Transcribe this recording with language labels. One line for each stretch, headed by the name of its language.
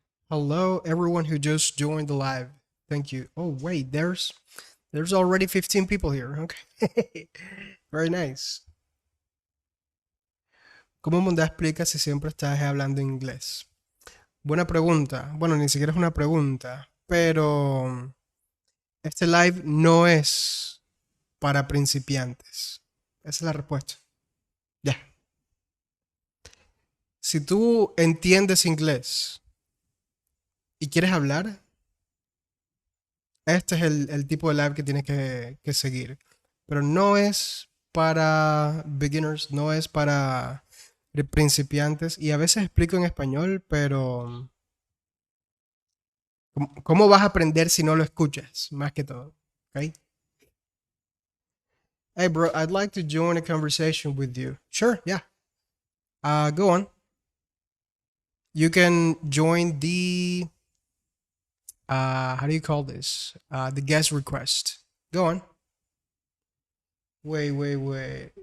English: Hello everyone who just joined the live. Thank you. Oh wait, there's already 15 people here. Okay. Very nice.
Spanish: ¿Cómo Munda explica si siempre estás hablando inglés? Buena pregunta. Bueno, ni siquiera es una pregunta, pero este live no es para principiantes. Esa es la respuesta. Ya. Si tú entiendes inglés y quieres hablar, este es el tipo de live que tienes que seguir. Pero no es para beginners, no es para principiantes. Y a veces explico en español, pero ¿cómo vas a aprender si no lo escuchas? Más que todo. Okay?
English: Hey, bro, I'd like to join a conversation with you. Sure, yeah. Go on. You can join the how do you call this? The guest request. Go on. Wait.